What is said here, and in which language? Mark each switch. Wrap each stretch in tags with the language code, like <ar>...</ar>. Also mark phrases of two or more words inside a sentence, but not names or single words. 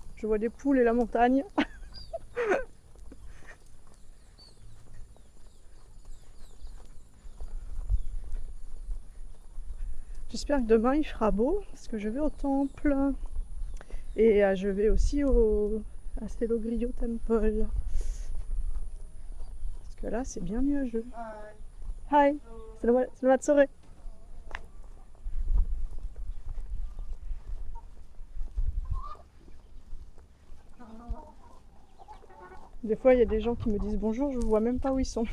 <fr>Je vois des poules et la montagne. J'espère que demain il fera beau, parce que je vais au temple. Et je vais aussi à Selogrio Temple. Parce que là, c'est bien mieux.</fr> <id>Hi, selamat sore.</id> <fr>Des fois, il y a des gens qui me disent bonjour, je ne vois même pas où ils sont.</fr>